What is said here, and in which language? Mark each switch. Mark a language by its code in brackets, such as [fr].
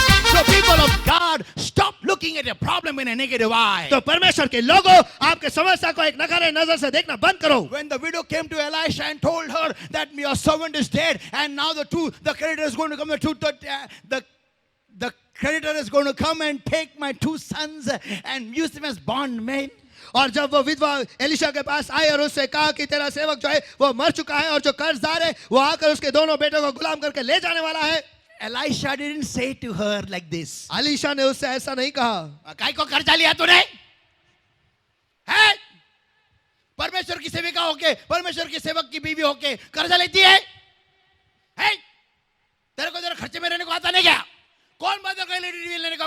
[en] So people of God, stop looking at a problem in a negative eye. [hi] तो परमेश्वर के लोगों, आपके समस्या को एक नकारे नजर से देखना बंद करो. [en] When the widow came to Elisha and told her that your servant is dead, and now the creditor is going to come, the creditor is going to come and take my 2 sons and use them as bondmen. [hi] और जब वो विधवा Elisha के पास आई और उससे कहा कि तेरा सेवक जो है वो मर चुका है और जो कर्जदार है वो आकर उसके दोनों बेटों को गुलाम करके ले जाने वाला है. [en] Elisha didn't say to her like this. [hi] Elisha ने उससे ऐसा नहीं कहा. काय को कर्जा लिया तूने है? परमेश्वर की सेविका होके, परमेश्वर की सेवक की बीवी होके कर्जा लेती है? तेरे को जरा खर्चे में रहने को आता नहीं क्या? कौन बोला तेरे को एलईडी टीवी लेने को?